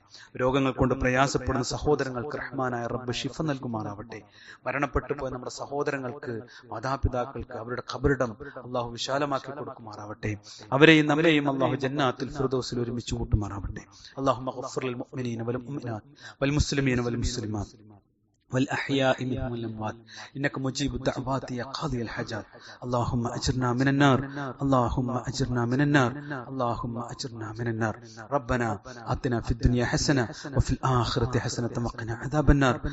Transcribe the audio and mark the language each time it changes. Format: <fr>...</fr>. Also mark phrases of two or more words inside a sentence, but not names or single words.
<ml>രോഗങ്ങൾ കൊണ്ട് പ്രയാസപ്പെടുന്ന സഹോദരങ്ങൾക്ക് റഹ്മാനായ റബ്ബ് ശിഫ നൽകുമാറാവട്ടെ. മരണപ്പെട്ടു പോയ നമ്മുടെ സഹോദരങ്ങൾക്ക്, മാതാപിതാക്കൾക്ക് അവരുടെ ഖബറിടം അല്ലാഹു വിശാലമാക്കി കൊടുക്കുമാറാവട്ടെ. അവരെയും നമ്മളെയും അല്ലാഹു ജന്നാത്തുൽ ഫിർദൗസിൽ ഒരുമിച്ച് കൂട്ടുമാറാവട്ടെ.</ml> <ar>اللهم اغفر للمؤمنين والمؤمنات والمسلمين والمسلمات والأحياء منهم والأموات إنك مجيب الدعوات يا قاضي الحاجات. اللهم أجرنا من النار، اللهم أجرنا من النار، اللهم أجرنا من النار. ربنا آتنا في الدنيا حسنة وفي الآخرة حسنة وقنا عذاب النار.</ar>